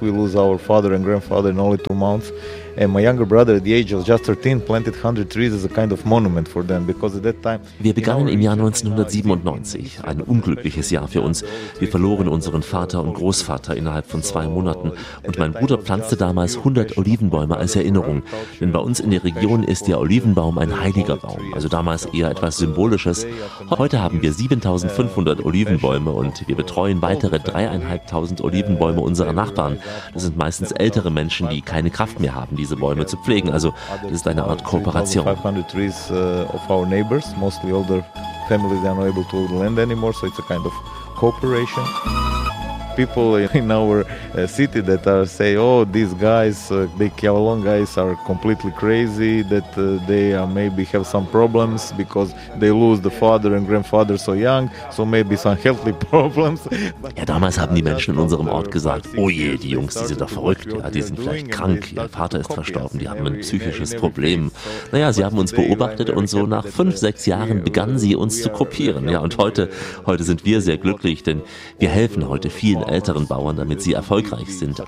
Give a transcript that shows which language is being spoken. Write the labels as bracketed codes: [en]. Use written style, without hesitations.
[en] We lose our father and grandfather in only 2 months. And my younger brother, at the age of just 13, planted 100 trees as a kind of monument for them, because at that time. [de] Wir begannen im Jahr 1997, ein unglückliches Jahr für uns. Wir verloren unseren Vater und Großvater innerhalb von 2 Monaten. Und mein Bruder pflanzte damals 100 Olivenbäume als Erinnerung. Denn bei uns in der Region ist der Olivenbaum ein heiliger Baum, also damals eher etwas Symbolisches. Heute haben wir 7500 Olivenbäume und wir betreuen weitere 3500 Olivenbäume unserer Nachbarn. Das sind meistens ältere Menschen, die keine Kraft mehr haben, diese Bäume zu pflegen. Also das ist eine Art Kooperation. [en] 500 trees of our neighbors, mostly older families, they are not able to lend anymore, so it's a kind of cooperation. People in our city that are say, oh, these guys, the Kialon guys are completely crazy, that they maybe have some problems because they lose the father and grandfather so young, so maybe some healthy problems. [de] Ja, damals haben die Menschen in unserem Ort gesagt, oh je, die Jungs, die sind doch verrückt, ja, die sind vielleicht krank, ihr Vater ist verstorben, die haben ein psychisches Problem. Naja, sie haben uns beobachtet und so nach 5-6 Jahren begannen sie uns zu kopieren. Ja, und heute sind wir sehr glücklich, denn wir helfen heute viel älteren Bauern, damit sie erfolgreich sind.